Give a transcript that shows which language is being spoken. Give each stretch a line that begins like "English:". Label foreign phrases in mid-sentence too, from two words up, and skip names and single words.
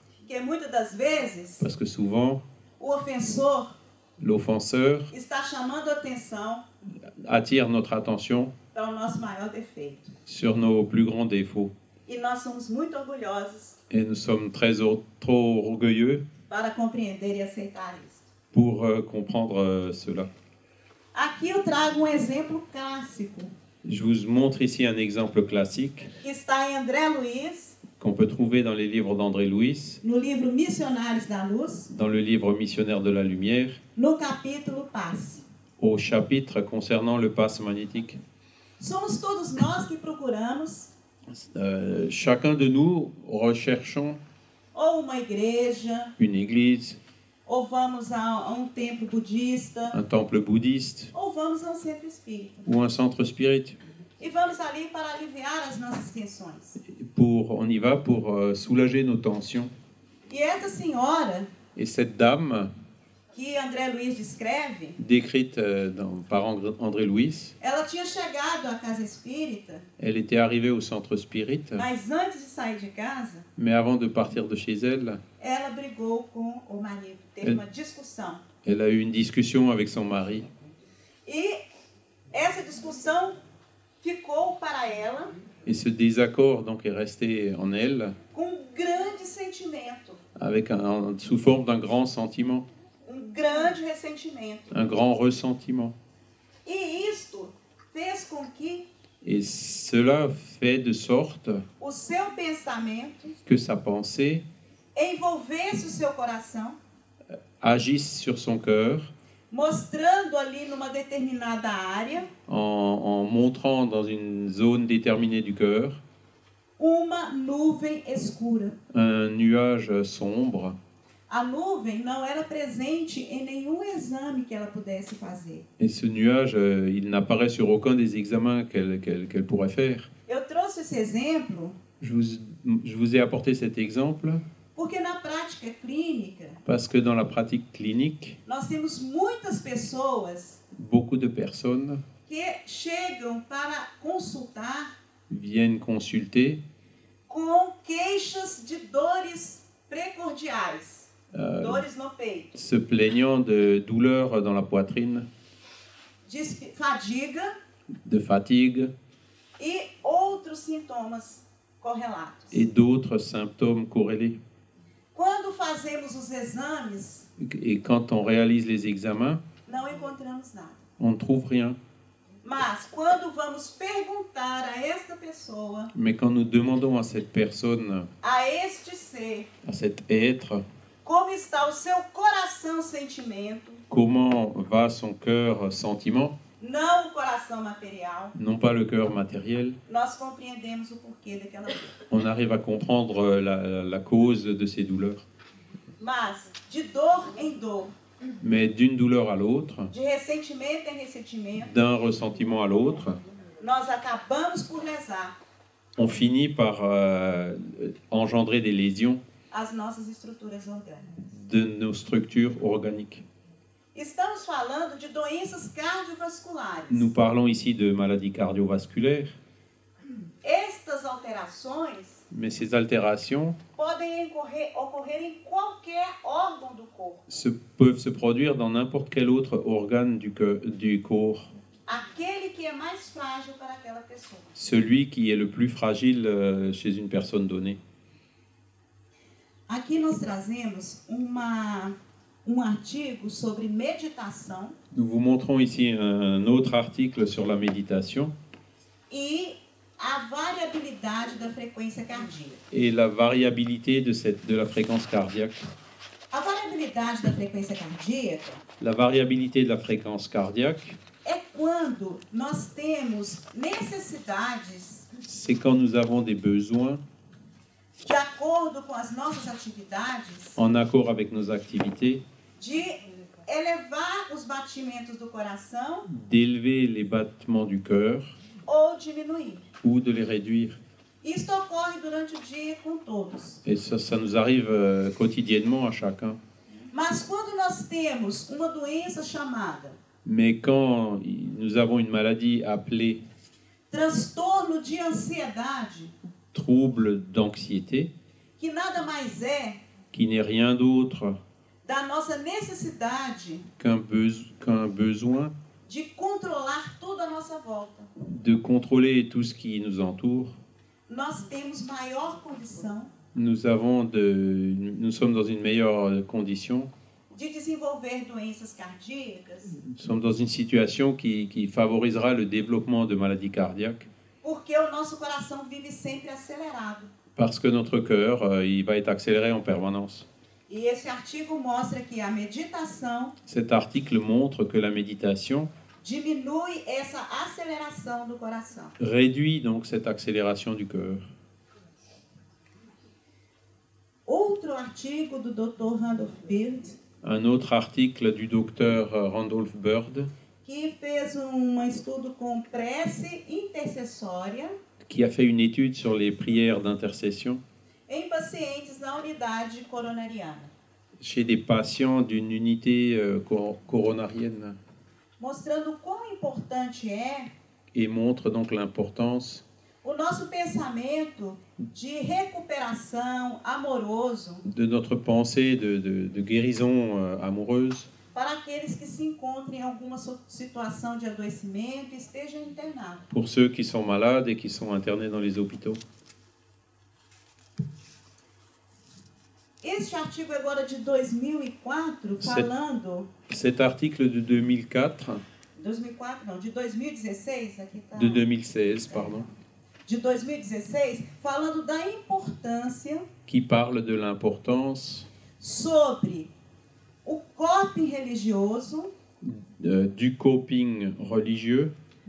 Portuguese: Que muitas das vezes
French: Parce que souvent,
Portuguese: o ofensor
French: l'offenseur
Portuguese: está chamando a atenção
French: attire notre attention
Portuguese: para o nosso maior defeito.
French: sur nos plus grands défauts.
Portuguese: E nós somos muito orgulhosos
French: Et nous sommes trop orgueilleux
Portuguese: para compreender e aceitar isso.
French: pour comprendre cela.
Portuguese: Aqui eu trago exemplo clássico,
French: Je vous montre ici un exemple classique
Portuguese: que está em André Luiz,
French: qu'on peut trouver dans les livres d'André Louis,
Portuguese: no livro Missionários da Luz,
French: dans le livre Missionnaire de la Lumière,
Portuguese: no capítulo Passe.
French: au chapitre concernant le passe magnétique.
Portuguese: Somos todos nós que procuramos
French: Chacun de nous recherchons
Portuguese: ou uma igreja,
French: une église,
Portuguese: ou vamos a templo budista,
French: un temple bouddhiste
Portuguese: ou vamos a centro espírita.
French: ou un centre spirit.
Portuguese: E vamos ali para aliviar as nossas tensões.
French: On y va pour soulager nos tensions.
Portuguese: E essa senhora,
French: Et cette dame,
Portuguese: que André Luiz descreve,
French: décrite par André Louis,
Portuguese: ela tinha chegado à casa espírita,
French: elle était arrivée au centre spirit,
Portuguese: mas antes de sair de casa,
French: mais avant de partir de chez elle,
Portuguese: ela brigou com o marido, teve uma discussão.
French: elle a eu une discussion avec son mari.
Portuguese: E essa discussão ficou para ela
French: Et ce désaccord donc est resté en elle
Portuguese: com grande sentimento,
French: avec sous forme d'un grand sentiment,
Portuguese: grande ressentimento.
French: un grand ressentiment.
Portuguese: E isto fez com que
French: Et cela fait de sorte
Portuguese: o seu pensamento
French: que sa pensée
Portuguese: envolvesse o seu coração,
French: agisse sur son cœur,
Portuguese: mostrando ali numa determinada área
French: en montrant dans une zone déterminée du cœur
Portuguese: uma nuvem escura.
French: un nuage sombre.
Portuguese: A nuvem não era presente em nenhum exame que ela pudesse fazer.
French: Et ce nuage, il n'apparaît sur aucun des examens qu'elle pourrait faire.
Portuguese: Eu trouxe esse exemplo
French: Je vous ai apporté cet exemple
Portuguese: porque na prática clínica
French: parce que dans la pratique clinique,
Portuguese: nós temos muitas pessoas
French: beaucoup de personnes
Portuguese: que chegam para consultar
French: viennent consulter
Portuguese: com queixas de dores precordiais, dores no peito,
French: se plaignant de douleurs dans la poitrine,
Portuguese: de fadiga
French: de fatigue
Portuguese: e outros sintomas correlatos.
French: et d'autres symptômes corrélés.
Portuguese: Quando fazemos os exames,
French: Et quand on réalise les examens,
Portuguese: não encontramos nada.
French: on ne trouve rien.
Portuguese: Mas quando vamos perguntar a esta pessoa,
French: Mais quand nous demandons à cette personne,
Portuguese: a este ser,
French: à cet être,
Portuguese: como está o seu coração sentimento,
French: comment va son cœur sentiment,
Portuguese: não o coração material,
French: non pas le cœur matériel,
Portuguese: nós compreendemos o porquê daquela dor.
French: on arrive à comprendre la cause de ces douleurs.
Portuguese: Mas de dor em dor,
French: Mais d'une douleur à l'autre,
Portuguese: de ressentimento em ressentimento,
French: d'un ressentiment à l'autre,
Portuguese: nós acabamos por lesar
French: on finit par engendrer des lésions
Portuguese: as nossas estruturas orgânicas.
French: de nos structures organiques.
Portuguese: Estamos falando de doenças cardiovasculares.
French: Nous parlons ici de maladies cardiovasculaires,
Portuguese: Estas alterações
French: mais ces altérations
Portuguese: podem ocorrer em qualquer órgão do corpo.
French: peuvent se produire dans n'importe quel autre organe du corps.
Portuguese: Aquele que é mais frágil para aquela pessoa.
French: Celui qui est le plus fragile chez une personne donnée.
Portuguese: Aqui nós trazemos artigo sobre meditação
French: Nous vous montrons ici un autre article sur la méditation
Portuguese: e a variabilidade da frequência cardíaca.
French: et la variabilité de la fréquence cardiaque.
Portuguese: A variabilidade da frequência cardíaca
French: La variabilité de la fréquence cardiaque,
Portuguese: é quando nós temos necessidades
French: c'est quand nous avons des besoins
Portuguese: de acordo com as nossas atividades
French: en accord avec nos activités,
Portuguese: de elevar os batimentos do coração
French: d'élever les battements du cœur
Portuguese: ou diminuir.
French: ou de les réduire.
Portuguese: Isso ocorre durante o dia com todos.
French: Et ça nous arrive quotidiennement à chacun.
Portuguese: Mas quando nós temos uma doença chamada
French: Mais quand nous avons une maladie appelée
Portuguese: transtorno de ansiedade,
French: trouble d'anxiété,
Portuguese: que nada mais é
French: qui n'est rien d'autre
Portuguese: da nossa necessidade
French: qu'un besoin
Portuguese: de controlar tudo à nossa volta,
French: de contrôler tout ce qui nous entoure,
Portuguese: nós temos maior condição
French: nous sommes dans une meilleure condition,
Portuguese: de desenvolver doenças cardíacas,
French: nous sommes dans une situation qui favorisera le développement de maladies cardiaques,
Portuguese: porque o nosso coração vive sempre acelerado.
French: parce que notre cœur, il va être accéléré en permanence.
Portuguese: E esse artigo mostra que a meditação
French: Cet article montre que la méditation
Portuguese: diminui essa aceleração do coração.
French: réduit donc cette accélération du cœur.
Portuguese: Outro artigo do Dr. Randolph Bird,
French: Un autre article du docteur Randolph Bird,
Portuguese: que fez estudo com prece intercessória
French: qui a fait une étude sur les prières d'intercession
Portuguese: em pacientes da unidade coronariana,
French: chez des patients d'une unité coronarienne,
Portuguese: mostrando quão importante é
French: et montre donc l'importance
Portuguese: o nosso pensamento de recuperação amoroso
French: de notre pensée de guérison amoureuse
Portuguese: para aqueles que se encontram em alguma situação de adoecimento e estejam internados.
French: pour ceux qui sont malades et qui sont internés dans les hôpitaux.
Portuguese: Este artigo agora de 2004, falando...
French: Cet article de 2004,
Portuguese: 2004 não, de 2016, aqui tá...
French: de 2016, pardon,
Portuguese: De 2016, falando da importância
French: qui parle de l'importance
Portuguese: sobre o coping religioso
French: du coping religieux